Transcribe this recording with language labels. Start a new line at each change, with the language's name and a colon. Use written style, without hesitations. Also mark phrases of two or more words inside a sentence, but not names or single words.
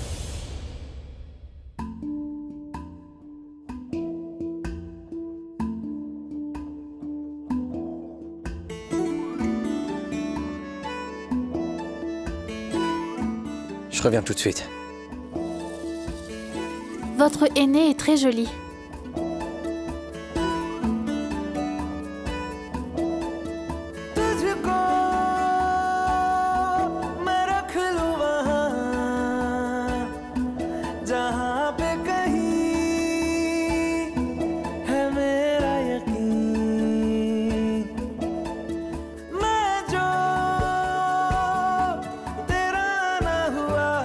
French: Je reviens tout de suite. Votre aîné est très joli.
Hindi: तुझको मैं रख लूं वहाँ जहाँ पे कहीं है मेरा यकीन मैं जो तेरा ना हुआ